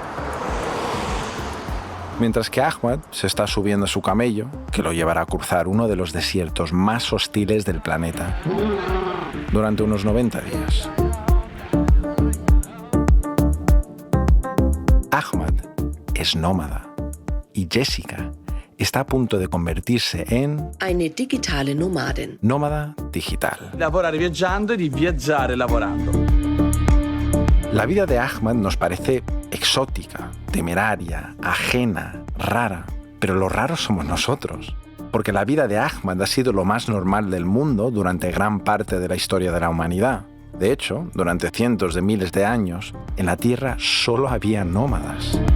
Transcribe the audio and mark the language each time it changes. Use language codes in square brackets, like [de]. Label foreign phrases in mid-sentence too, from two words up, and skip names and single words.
[es] Mientras que Ahmad se está subiendo a su camello, que lo llevará a cruzar uno de los desiertos más hostiles del planeta, durante unos 90 días. Ahmad es nómada y Jessica está a punto de convertirse en [de] eine digitale Nomadin. [es] nómada digital. [it] Lavorare viaggiando y di viaggiare lavorando. [es] La vida de Ahmad nos parece exótica, temeraria, ajena, rara, pero lo raro somos nosotros, porque la vida de Ahmad ha sido lo más normal del mundo durante gran parte de la historia de la humanidad. De hecho, durante cientos de miles de años, en la Tierra solo había nómadas.